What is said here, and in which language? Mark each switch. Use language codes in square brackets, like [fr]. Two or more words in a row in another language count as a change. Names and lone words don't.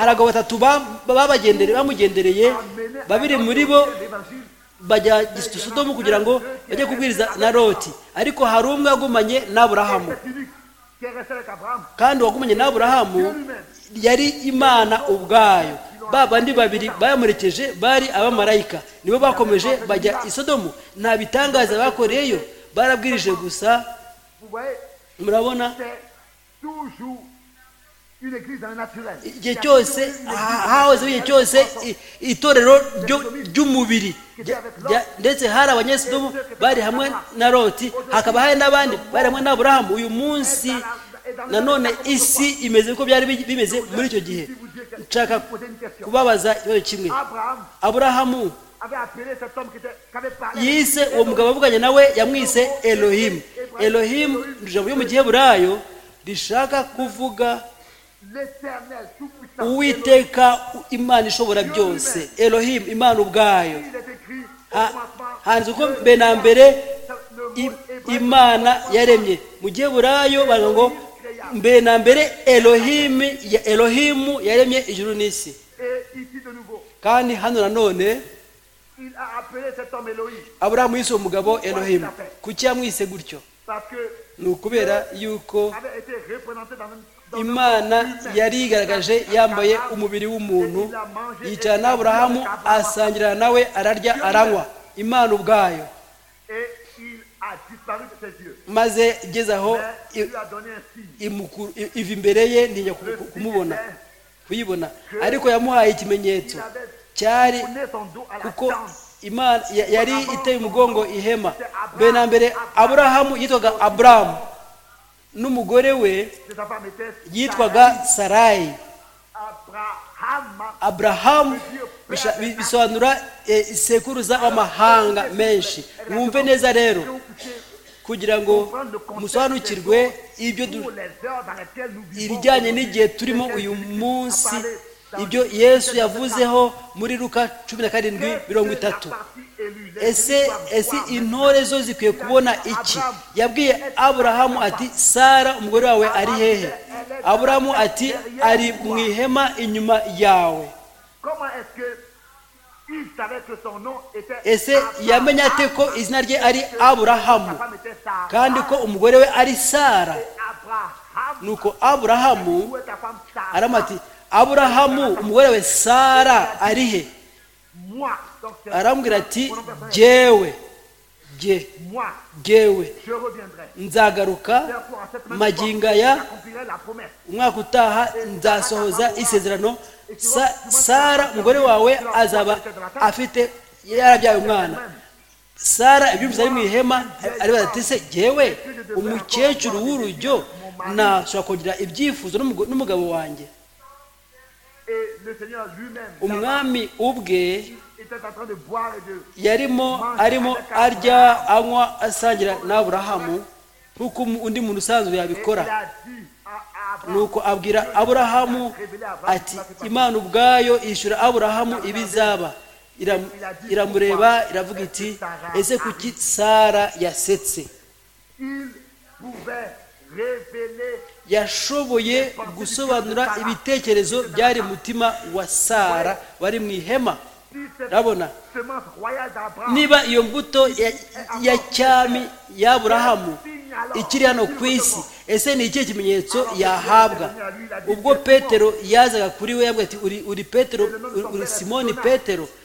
[rw] Hari abagabo batatu bamugendereye, babiri muri bo [fr] l'évangile. [rw] bajya Sodomu kugira ngo bajye kubwiriza na Loti, ariko hari umwe wagumanye n'Aburahamu, [fr] C'est unique qui est resté avec Abraham. [rw] kandi uwagumanye n'Aburahamu yari Imana ubwayo. Ba bandi babiri bayamurekeje bari abamarayika, nibo bakomeje bajya i Sodomu. Nta bitangaza bakoreyeyo, barabwirije gusa. [fr] Vous voyez, [rw] Murabona, [fr] c'est toujours une église dans le naturel. [rw] igihe cyose hahoze igihe cyose itorero ry'umubiri, ndetse hari abanyesodomu bari hamwe na Loti, hakaba hari n'abandi bari hamwe n'Aburahamu. Uyu munsi nanone isi imeze uko byari bimeze muri icyo gihe. Nshaka kubabaza ikibazo kimwe. Abraham Aburahamu [fr] avait appelé cet homme qui avait parlé. [rw] yise uwo mugabo wavuganye nawe, yamwise Elohimu. Elohimu ni ijambo ryo mu giheburayo rishaka kuvuga [fr] L'éternel tout-puissant. [rw] Uwiteka, Imana ishobora byose. Elohimu, Imana ubwayo. [fr] Il est écrit au commencement. [rw] Handitse ko mbere na mbere Imana yaremye. Mu giheburayo baravuga ngo mbere na mbere Elohimu yaremye ijuru n'isi. [fr] Et ici de nouveau, [rw] Kandi hano nanone [fr] il a appelé cet homme Elohim. [rw] Aburahamu yise uwo mugabo Elohimu. Kuki yamwise gutyo? [fr] Parce que [rw] Ni ukubera yuko [fr] avait été représenté dans [rw] Imana yari yigaragaje yambaye umubiri w'umuntu, yicara n'Aburahamu asangira nawe, ararya aranywa. Imana ubwayo. [fr] et il a disparu de ses yeux. [rw] Maze igeze aho [fr] Mais il lui a donné un signe. [rw] iva imbere ye ntinya kuyibona, ariko yamuhaye ikimenyetso [fr] Il avait [rw] cyari [fr] tourné son dos à la [rw] kuko [fr] tente. [rw] Imana yari iteye umugongo ihema. Mbere na mbere Aburahamu yitwaga Aburamu, n'umugore we [fr] De sa femme était [rw] yitwaga Sarayi. Abraham. Aburahamu bisobanura sekuruza w'amahanga menshi. Mwumve neza rero, kugira ngo musobanukirwe ibyo [fr] Pour les heures dans lesquelles nous vivons. [rw] ibijyanye n'igihe turimo uyu munsi, ibyo Yesu yavuzeho muri Luka 17:30. Ese intore zo zikwiye kubona iki? Yabwiye Aburahamu ati, Sara umugore wawe ari hehe? Aburahamu ati, ari mu ihema inyuma yawe. [fr] Comment est-ce que il savait que son nom était [rw] Ese yamenye ate ko izina rye ari Aburahamu [fr] Sa femme était Sarah. [rw] kandi ko umugore we ari Sara? Abraham. Nuko Aburahamu [fr] Où est ta femme Sarah? [rw] aramuha ati, Aburahamu umugore we Sara ari he? [fr] Moi. Donc c'est [rw] Arambwira ati, [fr] mon nom personnel. [rw] jyewe [fr] Moi. [rw] jyewe [fr] Je reviendrai. [rw] nzagaruka [fr] Therefore, à cette même [rw] magingo [fr] époque, [rw] aya, [fr] j'accomplirai la promesse. [rw] umwaka utaha nzasohoza isezerano. Sara umugore wawe azaba afite yarabyaye umwana. Sara ibyumvise ari mu ihema, aribaza ati, se jyewe umukecuru w'urujyo nashobora kugira ibyifuzo n'umugabo wanjye? [fr] Et le Seigneur lui-même [rw] Umwami ubwe [fr] était en train de boire et de [rw] arimo arya anywa asangira n'Aburahamu nk'uko undi muntu usanzwe yabikora. [fr] il a dit à Abraham, [rw] Nuko abwira Aburahamu ati, Imana ubwayo ishyura Aburahamu ibizaba. Iramureba iravuga iti, ese kuki Sara yasetse? [fr] il pouvait révéler [rw] Yashoboye gusobanura ibitekerezo byari mu mutima wa Sara wari mu ihema. [fr] si cette [rw] Urabona, [fr] semence royale d'Abraham [rw] niba iyo mbuto ya cyami y'Aburahamu ikiri hano ku isi, ese ni ikihe kimenyetso yahabwa? Ubwo Petero yazaga kuri we yabwira ati, uri Petero, uri Simoni Petero.